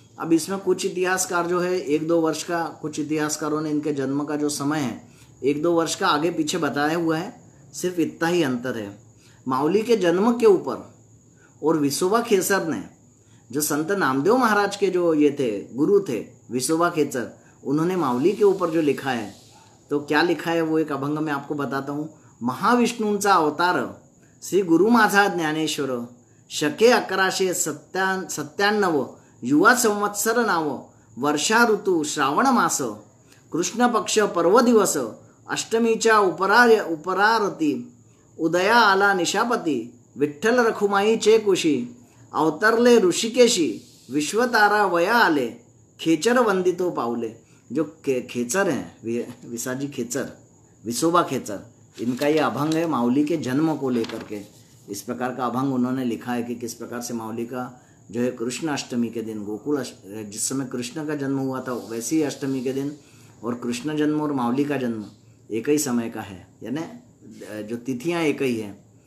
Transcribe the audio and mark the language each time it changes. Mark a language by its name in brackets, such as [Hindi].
[Hindi] अब इसमें कुछ इतिहासकार जो है 1-2 वर्ष का, कुछ इतिहासकारों ने इनके जन्म का जो समय है 1-2 वर्ष का आगे पीछे बताया हुआ है, सिर्फ इतना ही अंतर है। माउली के जन्म के ऊपर और विसोबा खेसर ने, जो संत नामदेव महाराज के जो ये थे गुरु थे विसोबा खेचर, उन्होंने माउली के ऊपर जो लिखा है, तो क्या लिखा है वो एक अभंग में आपको बताता हूँ। [Marathi] महाविष्णूंचा अवतार श्री गुरु माझा ज्ञानेश्वर, शके 1197 युवा संवत्सर नाव, वर्षा ऋतू श्रावण मास, कृष्ण पक्ष पर्व दिवस, अष्टमीच्या उपरारती, उदया आला निशापती, विठ्ठल रखुमाई चे कुशी, अवतरले ऋषिकेशी, विश्वतारा वया आले, खेचर वंदितो पावले। [Hindi] जो खेचर हैं विसाजी खेचर, विसोबा खेचर, इनका ये अभंग है माउली के जन्म को लेकर के। इस प्रकार का अभंग उन्होंने लिखा है कि किस प्रकार से माउली का जो है कृष्ण अष्टमी के दिन, गोकुल जिस समय कृष्ण का जन्म हुआ था वैसे ही अष्टमी के दिन, और कृष्ण जन्म और माउली का जन्म एक ही समय का है, यानी जो तिथियां एक ही है।